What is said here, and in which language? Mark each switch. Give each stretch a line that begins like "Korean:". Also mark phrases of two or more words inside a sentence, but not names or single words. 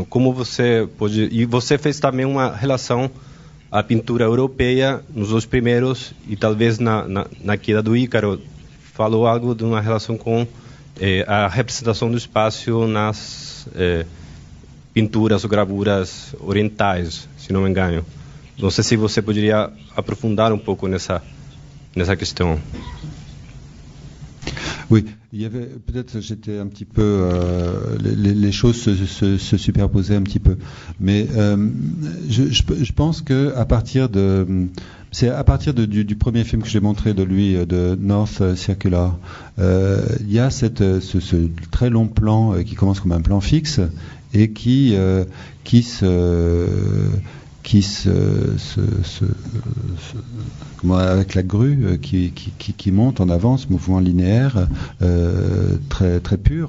Portuguese: Como você pode, e você fez também uma relação à pintura europeia nos dois primeiros e talvez na queda do Ícaro falou algo de uma relação com a representação do espaço nas pinturas ou gravuras orientais, se não me engano. Não sei se você poderia aprofundar um pouco nessa question.
French: Oui, il y avait peut-être j'étais un petit peu les choses se superposaient un petit peu, mais je pense que à partir du premier film que j'ai montré de lui, de North Circular, il y a ce très long plan qui commence comme un plan fixe et qui avec la grue qui monte en avance, mouvement linéaire très très pur.